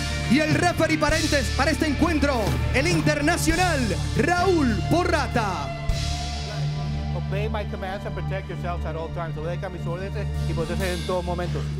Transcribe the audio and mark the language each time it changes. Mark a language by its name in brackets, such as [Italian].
[Spanish] Y el referee para este encuentro, el internacional Raúl Porrata. [English] Obey my commands and protect yourselves at all times. [Spanish] Obedezcan mis órdenes y protegen en todo momento.